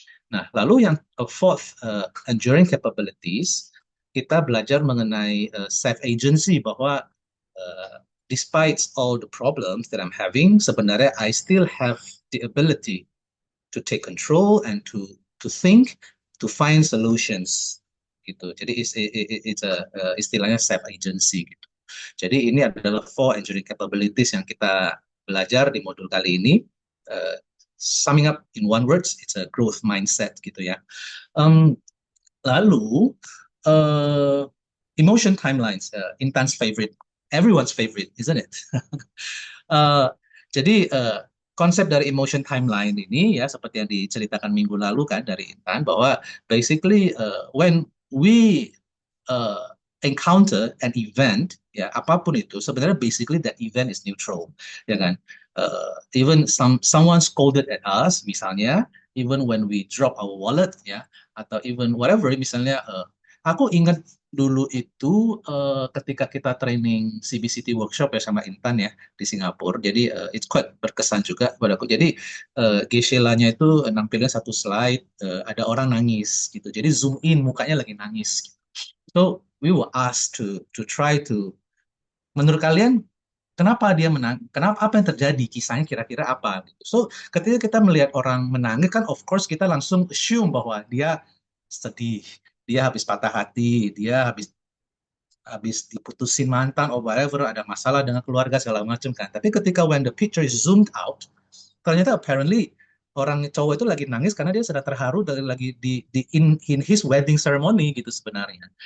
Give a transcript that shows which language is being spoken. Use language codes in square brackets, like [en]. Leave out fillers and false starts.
[en] Nah, lalu yang fourth, enduring capabilities, [id] kita belajar mengenai [en] self agency, bahwa despite all the problems that I'm having, sebenarnya I still have the ability to take control and to think, to find solutions gitu. [id] Jadi it's istilahnya self agency gitu. Jadi ini adalah 4 enduring capabilities yang kita belajar di modul kali ini. [en] Summing up in one words, it's a growth mindset gitu ya. Lalu emotion timelines, Intan's favorite, everyone's favorite, isn't it? [id] Jadi konsep dari emotion timeline ini ya seperti yang diceritakan minggu lalu kan dari Intan, bahwa [en] basically when we encounter an event [id] ya apapun itu, sebenarnya basically [en] that event is neutral [id] ya kan. [en] Even someone scolded at us [id] misalnya, [en] even when we drop our wallet [id] ya, atau even whatever misalnya, aku ingat dulu itu ketika kita training CBCT workshop ya sama Intan ya di Singapura, jadi it's quite berkesan juga padaku. Jadi Geshe-nya itu nampilin satu slide, ada orang nangis gitu, jadi zoom in mukanya lagi nangis gitu. [en] So we were asked to try to, [id] menurut kalian kenapa dia menang? Kenapa, apa yang terjadi? Kisahnya kira-kira apa? Gitu. So, ketika kita melihat orang menangis kan, [en] of course [id] kita langsung assume bahwa dia sedih, dia habis patah hati, dia habis habis diputusin mantan [en] or whatever, [id] ada masalah dengan keluarga segala macam kan. Tapi ketika [en] when the picture is zoomed out, [id] ternyata apparently orang cowok itu lagi nangis karena dia sedang terharu dari lagi di [en] in his wedding ceremony [id] gitu sebenarnya.